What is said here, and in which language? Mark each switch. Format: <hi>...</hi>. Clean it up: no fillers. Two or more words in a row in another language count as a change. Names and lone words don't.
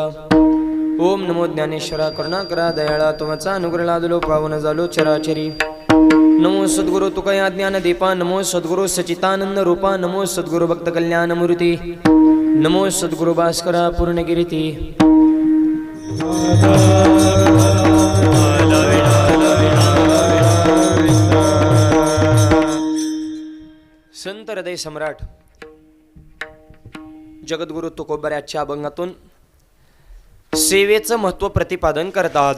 <mr>ओम नमो ज्ञानेश्वरा करुणाकरा दयाळा, तुमचा अनुग्रह लादलो पावन झालो चराचरी. नमो सद्गुरु तुका या ज्ञान दीपा, नमो सद्गुरु सचितानंद रूपा, नमो सद्गुरु भक्त कल्याण मूर्ती, नमो सद्गुरु भास्करा पूर्णगिरीती. संत हृदय सम्राट जगद्गुरु तुकोबऱ्याच्या अभंगातून सेवेचं महत्व प्रतिपादन करतात.</mr>